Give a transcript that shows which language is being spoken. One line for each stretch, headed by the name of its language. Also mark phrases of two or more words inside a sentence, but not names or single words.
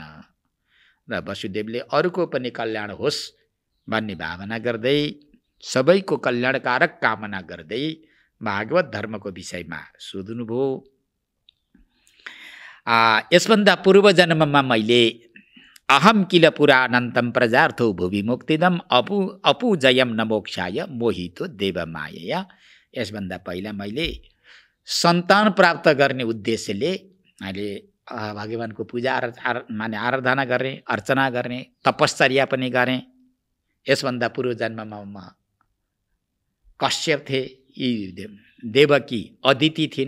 Nepali: र वसुदेवले अरूको पनि कल्याण होस् भन्ने भावना गर्दै, सबैको कल्याणकारक कामना गर्दै भागवत धर्मको विषयमा सोध्नुभयो। यसभन्दा पूर्व जन्ममा मैले
Sanskrit: अहम किल पुरानन्तम प्रजार्थो भुवि मुक्तिदम अपूजयम न मोक्षाय मोहितो देवमायया।
Nepali: यसभन्दा पहिला मैले सन्तान प्राप्त गर्ने उद्देश्यले मैले भगवानको पूजा माने आराधना गर्ने, अर्चना गर्ने, तपश्चर्या पनि गरेँ। यसभन्दा पूर्व जन्ममा म कश्यप थिए, यी देवकी अदिति थिइन्।